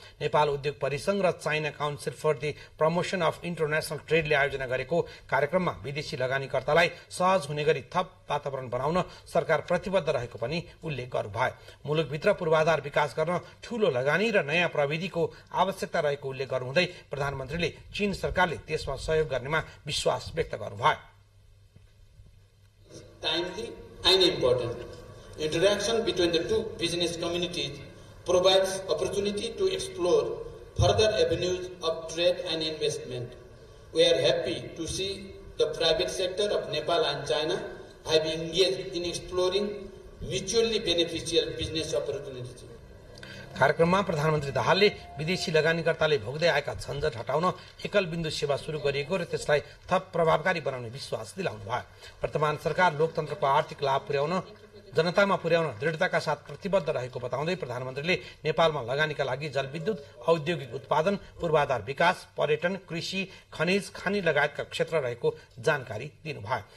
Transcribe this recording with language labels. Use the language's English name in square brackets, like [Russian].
[Nepali] नेपाल उद्योग परिसंघ र China council for the promotion of international ट्रेडले आयोजना गरेको कार्यक्रममा विदेशी लगानीकर्तालाई सहज हुने गरी थप वातावरण बनाउन सरकार प्रतिबद्ध रहेको पनि उल्लेख गर्नुभयो। मुलुकभित्र पूर्वाधार विकास गर्न ठूलो लगानी र नयाँ प्रविधिको आवश्यकता रहेको उल्लेख गर्नुहुँदै प्रधानमन्त्रीले चीन सरकारले त्यसमा सहयोग गर्नेमा विश्वास व्यक्त गर्नुभयो। [English] And important. Interaction between the two business communities provides opportunity to explore further avenues of trade and investment. We are happy to see the private sector of Nepal and China have engaged in exploring mutually beneficial business opportunities. [Nepali] कार्यक्रममा प्रधानमन्त्री दाहालले विदेशी लगानीकर्ताले भोग्दै आएका झन्झट हटाउन एकल बिन्दु सेवा शुरू गरिएको र त्यसलाई थप प्रभावकारी बनाउने विश्वास दिलाउनु भयो। वर्तमान सरकार लोकतन्त्रको आर्थिक लाभ पुर्याउन जनतामा पुर्याउन दृढताका साथ प्रतिबद्ध रहेको बताउँदै प्रधानमन्त्रीले नेपालमा लगानीका लागि जलविद्युत, औद्योगिक उत्पादन, पूर्वाधार विकास, पर्यटन, कृषि, खनिज, खानी लगायतका क्षेत्र रहेको जानकारी दिनुभयो।